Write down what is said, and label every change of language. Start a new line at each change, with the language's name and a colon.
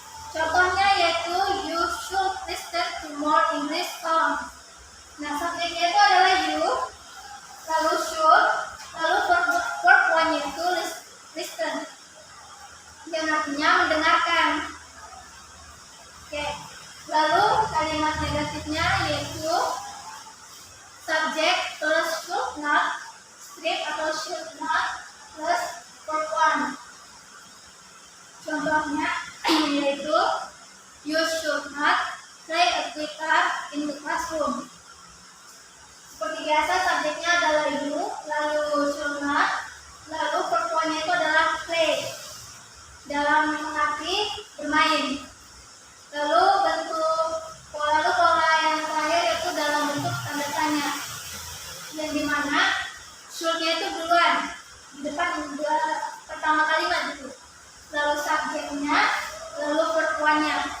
Indonesian: Contohnya yaitu
English: you should listen to more English songs.
Indonesian: Nah, subjeknya itu adalah you, lalu should, lalu verb one yaitu listen, yang artinya mendengarkan. Oke. Lalu kalimat negatifnya yaitu subject plus should not, strip atau should not plus verb one. Contohnya yaitu
English: you should not play a guitar in the classroom.
Indonesian: Seperti biasa subjeknya adalah you, lalu should not, lalu verb one-nya itu adalah play. Dalam arti bermain. Lalu pola yang terakhir yaitu dalam bentuk tanda tanya, yang dimana should-nya itu duluan di depan pertama kalimat itu, lalu subjeknya, lalu verb one-nya.